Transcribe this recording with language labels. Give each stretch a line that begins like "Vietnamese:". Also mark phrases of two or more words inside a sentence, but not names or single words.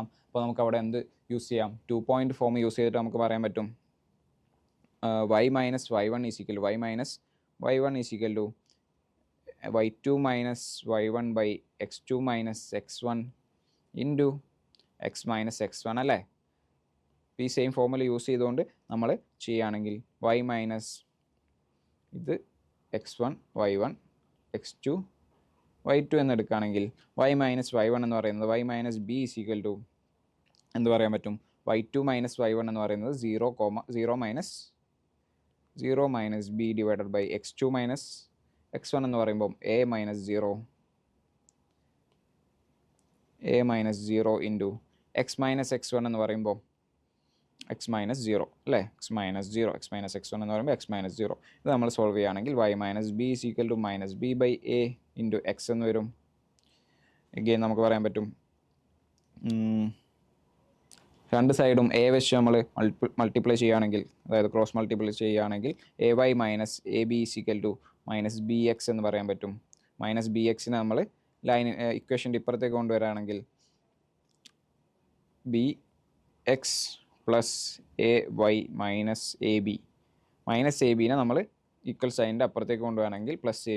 Malayalam: അപ്പോൾ നമുക്ക് അവിടെ എന്ത് യൂസ് ചെയ്യാം? 2
English: point form
Malayalam: യൂസ് ചെയ്തിട്ട് നമുക്ക് പറയാൻ പറ്റും y - y1 = y - y1 = y2 - y1/x2 - x1 ഇൻറ്റു x - x1 അല്ലേ? ഈ
English: same formula
Malayalam: യൂസ് ചെയ്തുകൊണ്ട് നമ്മൾ ചെയ്യുകയാണെങ്കിൽ y മൈനസ് ഇത് x1 y1 x2 y2 എന്നെടുക്കുകയാണെങ്കിൽ y - y1 എന്ന് പറയുന്നത് y - b = എന്ത് പറയാൻ പറ്റും? y2 - y1 എന്ന് പറയുന്നത് 0 - b / x2 - x1 എന്ന് പറയുമ്പോൾ a - 0 ഇൻറ്റു x - x1 എന്ന് പറയുമ്പോൾ x - 0 അല്ലേ? x - x1 എന്ന് പറയുമ്പോൾ x - 0. ഇത് നമ്മൾ സോൾവ് ചെയ്യുകയാണെങ്കിൽ y - b = -b/a ഇൻറ്റു x എന്ന് വരും. എഗെയിൻ നമുക്ക് പറയാൻ പറ്റും രണ്ട് സൈഡും എ വെച്ച് നമ്മൾ മൾട്ടിപ്ലൈ ചെയ്യുകയാണെങ്കിൽ, അതായത്
English: cross multiply
Malayalam: ചെയ്യുകയാണെങ്കിൽ ay - ab = -bx എന്ന് പറയാൻ പറ്റും. -bx നമ്മൾ ലൈൻ ഇക്വേഷൻ്റെ ഇപ്പുറത്തേക്ക് കൊണ്ടുവരികയാണെങ്കിൽ bx + ay - ab -ab നമ്മൾ ഈക്വൽ സൈനിൻ്റെ അപ്പുറത്തേക്ക് കൊണ്ടുപോവുകയാണെങ്കിൽ +ab.